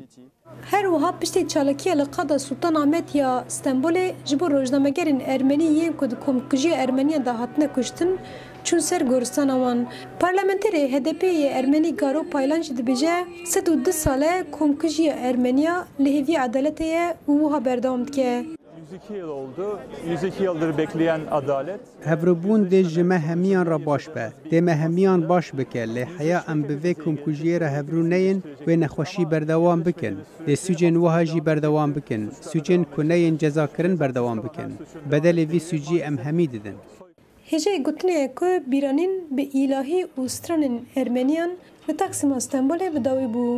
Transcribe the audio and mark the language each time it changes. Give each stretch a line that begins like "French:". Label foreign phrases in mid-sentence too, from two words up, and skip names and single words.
Kurdish: Her wiha piştê çalakiya li qada Sultan Ahmet ya Stenbolê ji bo rojnamegerên Ermenî yên ku di komkujiya Ermeniyan de hatine kuştin çûn ser goristana wan. Parlamenterê HDP'yê Ermenî Garo Paylan jî dibêje 102 sale komkujiya Ermeniya li hêviyê edaletê ye û wiha berdewam dike.
Turkish: 102 yıl oldu. 102 yıldır bekleyen adalet.
Kurdish: Hevribûn dê ji me hemiyan re baş be. Dê me hemiyan baş bike lê heya em bi vê komkujiyê re hevrû neyin wê nexweşî berdewam bikin. Dê sûcên wiha jî berdewam bikin. Sûcên ku neyên cezakirin berdewam bikin. Bedelê vî sûcî em hemî didin. Hêjeyê gotinê ye ku bîranîn bi îlahî û stranên Ermeniyan li Taksîma Stenbolê bi dawî bû.